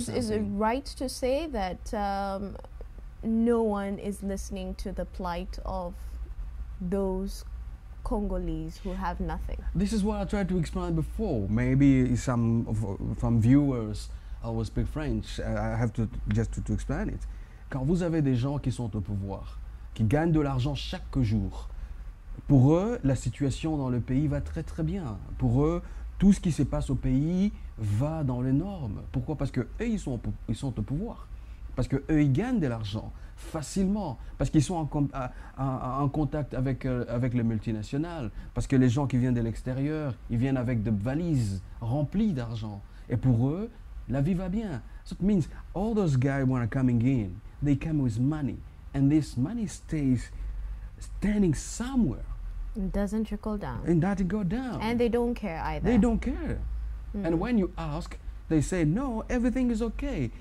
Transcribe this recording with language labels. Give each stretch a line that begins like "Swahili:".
English: it right to say that no one is listening to the plight of those Congolese who have nothing? This is what I tried to explain before. Maybe some from viewers will speak French. I have to to explain it.
French: Quand vous avez des gens qui sont au pouvoir, qui gagnent de l'argent chaque jour, pour eux, la situation dans le pays va très très bien. Pour eux, tout ce qui se passe au pays va dans les normes. Pourquoi? Parce que eux, ils sont au pouvoir. Parce que eux, ils gagnent de l'argent facilement, parce qu'ils sont en contact avec, avec les multinationales, parce que les gens qui viennent de l'extérieur, ils viennent avec des valises remplies d'argent. Et pour eux, la vie va bien.
English: So it means all those guys who are coming in, they come with money, and this money stays standing somewhere. It doesn't trickle down. And that it go down. And they don't care either. They don't care. Mm. And when you ask, they say, no, everything is okay.